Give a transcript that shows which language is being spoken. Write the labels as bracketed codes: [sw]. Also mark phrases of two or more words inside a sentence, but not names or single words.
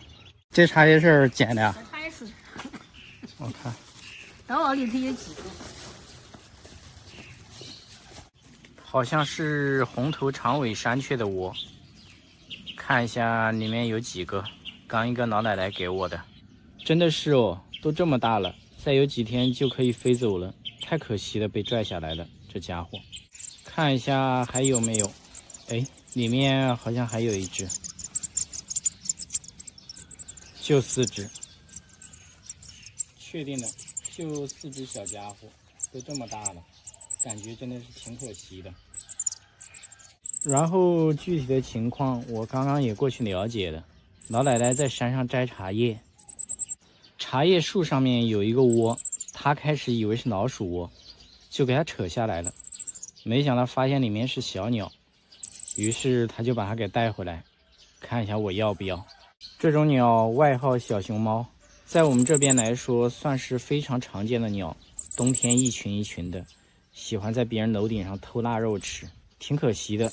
[zh] 這茶葉是撿的呀？茶葉是。我看。然後裡頭有幾個？好像是紅頭長尾山雀的窩，看一下裡面有幾個。剛一個老奶奶給我的，真的是哦，都這麼大了，再有幾天就可以飛走了，太可惜了，被拽下來了，這家伙。看一下還有沒有？哎，裡面好像還有一只，就4只，確定的，就4只小家伙，都這麼大了。感覺真的是挺可惜的。然後具體的情況我剛剛也過去了解了，老奶奶在山上摘茶葉，茶葉樹上面有一個窩，她開始以為是老鼠窩，就給它扯下來了，沒想到發現裡面是小鳥，於是她就把它給帶回來，看一下我要不要。這種鳥外號小熊貓，在我們這邊來說算是非常常見的鳥，冬天一群一群的，喜歡在別人樓頂上偷臘肉吃，挺可惜的。